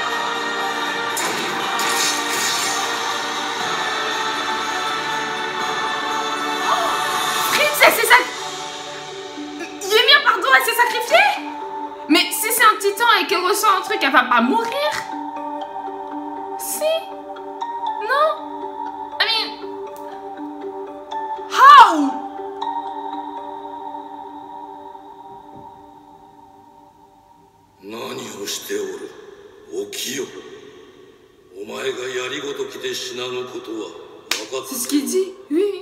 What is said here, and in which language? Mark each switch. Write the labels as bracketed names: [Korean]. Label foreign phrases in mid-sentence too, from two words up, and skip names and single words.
[French] Oh, Fritz, elle s'est sacrifiée. Ymir, pardon, elle s'est sacrifiée. Mais si c'est un titan et qu'elle ressent un truc, elle va pas mourir. Si. [English] No, I mean, how? [Japanese] 何をしておる。起きよ。お前がやりごときで死なぬことは分かった。 [French] C'est ce qu'il dit, oui.